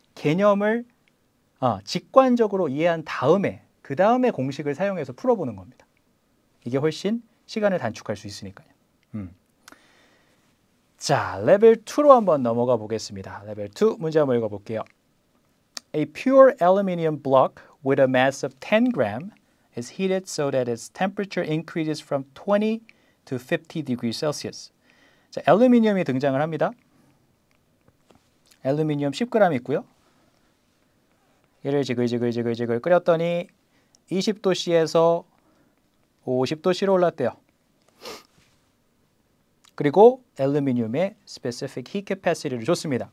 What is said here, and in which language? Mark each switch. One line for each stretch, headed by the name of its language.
Korean: 개념을 직관적으로 이해한 다음에 그 다음에 공식을 사용해서 풀어보는 겁니다. 이게 훨씬 시간을 단축할 수 있으니까요. 자, 레벨 2로 한번 넘어가 보겠습니다. 레벨 2 문제 한번 읽어볼게요.
English: A pure aluminum block with a mass of 10 gram is heated so that its temperature increases from 20 to 50 degrees Celsius.
Korean: 자, 알루미늄이 등장을 합니다. 알루미늄 10g 있고요. 얘를 지글지글 끓였더니 20도씨에서 50도씨로 올랐대요. 그리고 알루미늄의 specific heat capacity를 줬습니다.